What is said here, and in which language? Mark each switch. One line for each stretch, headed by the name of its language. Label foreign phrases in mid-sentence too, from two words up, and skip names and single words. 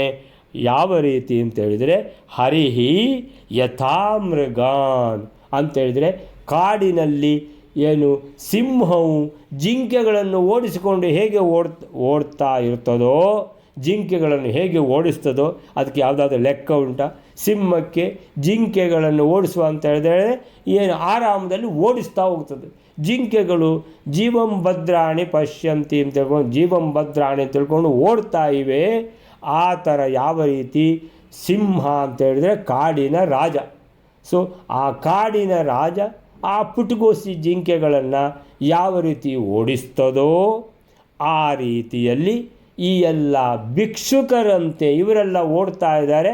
Kannada: ಯಾವ ರೀತಿ ಅಂತೇಳಿದರೆ,
Sanskrit: ಹರಿಹಿ ಯಥಾಮೃಗಾನ್
Kannada: ಅಂತೇಳಿದರೆ, ಕಾಡಿನಲ್ಲಿ ಏನು ಸಿಂಹವು ಜಿಂಕೆಗಳನ್ನು ಓಡಿಸಿಕೊಂಡು ಹೇಗೆ ಓಡ್ತಾ ಇರ್ತದೋ, ಜಿಂಕೆಗಳನ್ನು ಹೇಗೆ ಓಡಿಸ್ತದೋ ಅದಕ್ಕೆ ಯಾವುದಾದ್ರೂ ಲೆಕ್ಕ ಉಂಟಾ? ಸಿಂಹಕ್ಕೆ ಜಿಂಕೆಗಳನ್ನು ಓಡಿಸುವ ಅಂತ ಹೇಳಿದರೆ ಏನು ಆರಾಮದಲ್ಲಿ ಓಡಿಸ್ತಾ ಹೋಗ್ತದೆ. ಜಿಂಕೆಗಳು
Sanskrit: ಜೀವಂ ಭದ್ರಾಣಿ ಪಶ್ಯಂತಿ
Kannada: ಅಂತ ತಿಳ್ಕೊಂಡು,
Sanskrit: ಜೀವಂ ಭದ್ರಾಣಿ
Kannada: ಅಂತ ತಿಳ್ಕೊಂಡು ಓಡ್ತಾ ಇವೆ. ಆ ಥರ ಯಾವ ರೀತಿ ಸಿಂಹ ಅಂತ ಹೇಳಿದರೆ ಕಾಡಿನ ರಾಜ. ಸೊ ಆ ಕಾಡಿನ ರಾಜ ಆ ಪುಟಗೋಸಿ ಜಿಂಕೆಗಳನ್ನು ಯಾವ ರೀತಿ ಓಡಿಸ್ತದೋ ಆ ರೀತಿಯಲ್ಲಿ ಈ ಎಲ್ಲ ಭಿಕ್ಷುಕರಂತೆ ಇವರೆಲ್ಲ ಓಡ್ತಾ ಇದ್ದಾರೆ.